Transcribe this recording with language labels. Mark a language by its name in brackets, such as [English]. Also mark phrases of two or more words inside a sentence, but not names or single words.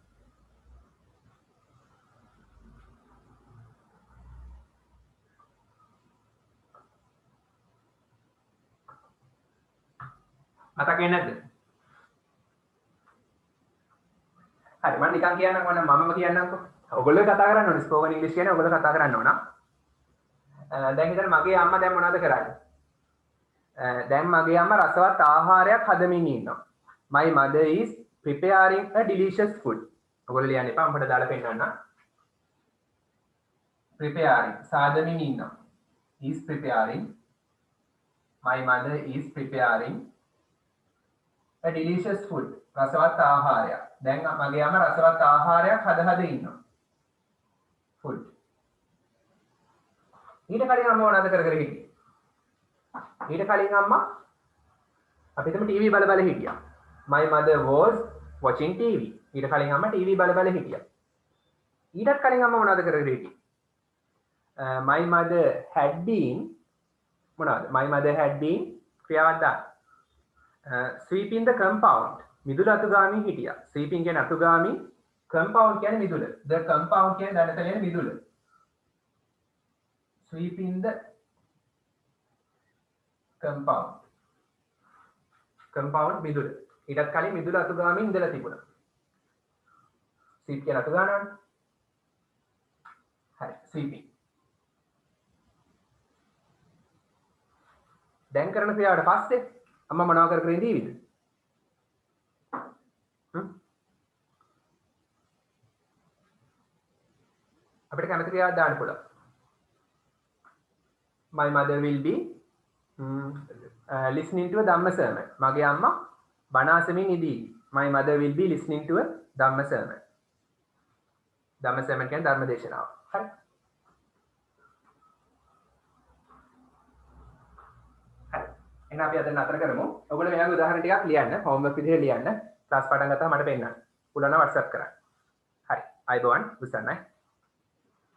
[Sinhala] මතක වෙන්නේ නැද්ද හරි මම නිකන් කියන්නම්කො මමම කියන්නම්කො ඔයගොල්ලෝ කතා කරන්න ඕනේ ස්පෝකන් ඉංග්‍රීසි කියන්නේ ඔයගොල්ලෝ කතා කරන්න ඕන. දැන් හිතන්න මගේ අම්මා දැන් මොනවද කරන්නේ? දැන් මගේ අම්මා රසවත් ආහාරයක් හදමින් ඉන්නවා. [English] My mother is preparing a delicious food. [Sinhala] ඔයගොල්ලෝ ලියන්න එපා මම දාලා පෙන්නන්න. preparing සාදමින් ඉන්නවා. [English] is preparing. My mother is preparing a delicious food. [Sinhala] රසවත් ආහාරයක්. දැන් මගේ අම්මා රසවත් ආහාරයක් හද ඉන්නවා. food. ඊට කලින් අම්මා මොනවද කර හිටියේ? ඊට කලින් අම්මා අපි හිතමු ටීවී බල බල හිටියා. [English] My mother was watching TV. [Sinhala] ඊට කලින් අම්මා ටීවී බල බල හිටියා. ඊටත් කලින් අම්මා මොනවද කරගෙන හිටියේ? [English] My mother had been මොනවද? My mother had been [Sinhala] ක්‍රියාවක් දාන්න. [English] sweeping the compound. [Sinhala] මිදුල අතුගාමී හිටියා. sweeping කියන්නේ අතුගාමී, compound කියන්නේ මිදුල. [English] The compound [Sinhala] කියන්නේ දඩතලේ මිදුල. [English] sweeping the compound. [Sinhala] compound මිදුල. ඊටත් කලින් මිදුල අතුගාමී ඉඳලා තිබුණා. sweep කියන අතුගානවනේ. හරි sweeping. දැන් කරන ක්‍රියාවට පස්සේ අම්මා මොනවා කර ඉඳීවිද? අපිට කැමති ක්‍රියාවක් දාන්න පුළුවන්. [English] My mother will be listening to a Dhamma sermon. [Sinhala] මගේ අම්මා බණ අසමින් ඉදී. [English] My mother will be listening to a Dhamma sermon. Dhamma sermon [Sinhala] කියන්නේ ධර්ම දේශනාව. හරි. හරි. එහෙනම් අපි අද නතර කරමු. ඔයගොල්ලෝ මෙයාගේ උදාහරණ ටිකක් ලියන්න. homework විදිහට ලියන්න. ක්ලාස් පටන් ගත්තාම මට පෙන්නන්න. පුළුවන් නම් WhatsApp කරන්න. හරි. අයබෝවන් උසන්නයි.